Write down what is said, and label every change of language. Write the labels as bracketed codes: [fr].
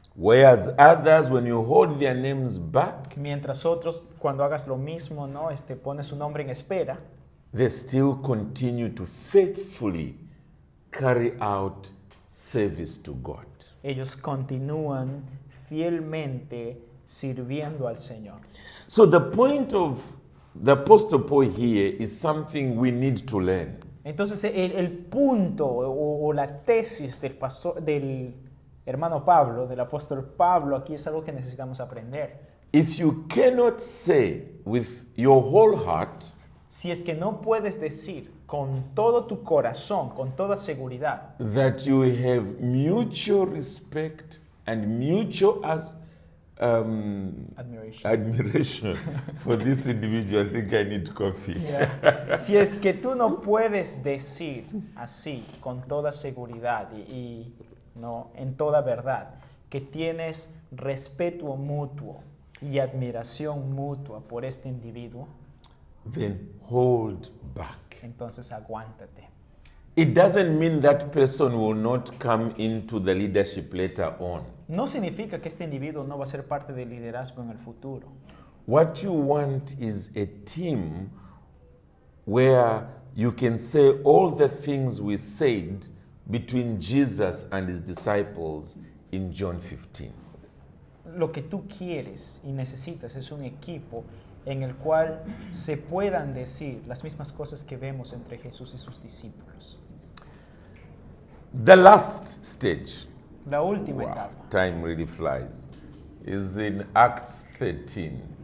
[en] Whereas others, when you hold their names back, [es] Mientras otros, cuando hagas lo mismo, ¿no? Pones su nombre en espera, [en] they still continue to faithfully carry out service to God. [es] ellos continúan fielmente sirviendo al Señor. [en] So the point of the Apostle Paul here is something we need to learn. [es] Entonces el punto o la tesis del hermano Pablo, del apóstol Pablo, aquí es algo que necesitamos aprender. [en] If you cannot say with your whole heart, [es] Si es que no puedes decir con todo tu corazón, con toda seguridad, [en] that you have mutual respect and mutual admiration for this individual, I think I need coffee. [es] si es que tú no puedes decir así, con toda seguridad y no, en toda verdad, que tienes respeto mutuo y admiración mutua por este individuo, [en] Then hold back. [es] entonces aguántate. [en] It doesn't mean that person will not come into the leadership later on. [es] No significa que este individuo no va a ser parte del liderazgo en el futuro. [en] What you want is a team where you can say all the things we said between Jesus and his disciples in John 15. [es] Lo que tú quieres y necesitas es un equipo en el cual se puedan decir las mismas cosas que vemos entre Jesús y sus discípulos. [en] The last stage, [es] La última wow, etapa [en] time really flies, is in Acts 13.